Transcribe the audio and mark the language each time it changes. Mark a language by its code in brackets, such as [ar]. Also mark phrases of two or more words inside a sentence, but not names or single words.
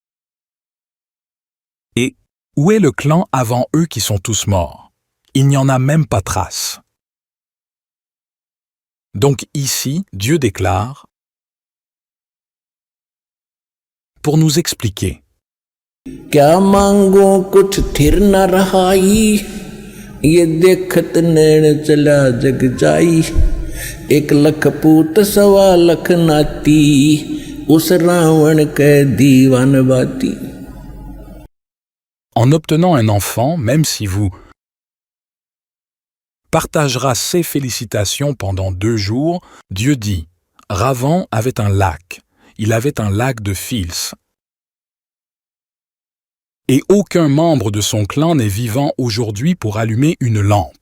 [fr] Et où est le clan avant eux qui sont tous morts? Il n'y en a même pas trace. Donc ici, Dieu déclare, pour nous expliquer. [hi] क्या मांगो कुछ थिर न रहाई ये देखत नैन चला जग जाई एक लख पूत सवा लख नाती उस रावण के दीवान बाती. [fr] En obtenant un enfant, même si vous partagera ses félicitations pendant 2 jours, Dieu dit, Ravan avait un lac, il avait un lac de Fils. Et aucun membre de son clan n'est vivant aujourd'hui pour allumer une lampe.